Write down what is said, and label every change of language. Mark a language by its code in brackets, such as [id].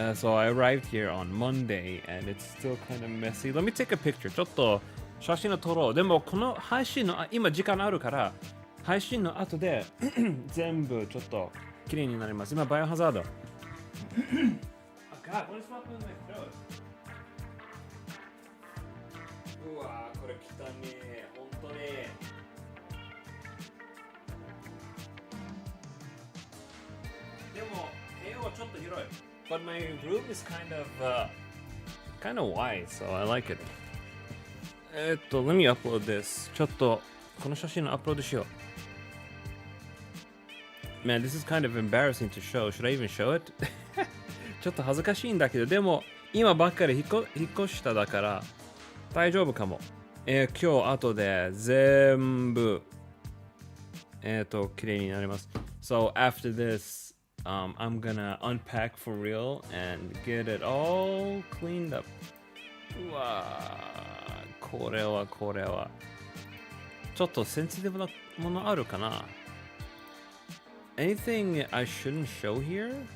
[en] So I arrived here on Monday and it's still kind of messy. Let me take a picture. [ja] ちょっと写真を撮ろう。でもこの配信の今時間あるから配信の後で全部ちょっと綺麗になります。今バイオハザード [en] God, what is wrong with my throat? [ja] うわー、これ汚ねえ、ほんとね。でも、部屋はちょっと広い。 [en] But my room is kind of wide, so I like it. Let me upload this. [ja] ちょっと、この写真をアップロードしよう。 [en] Man, this is kind of embarrassing to show. Should I even show it? [ja] ちょっと恥ずかしいんだけど、でも今ばっかり引っ越しただから大丈夫かも。今日後で全部綺麗になります。 [en] So after this, I'm gonna unpack for real and get it all cleaned up. [ja] うわー、これはちょっとセンシティブなものあるかな。 [en] Anything I shouldn't show here?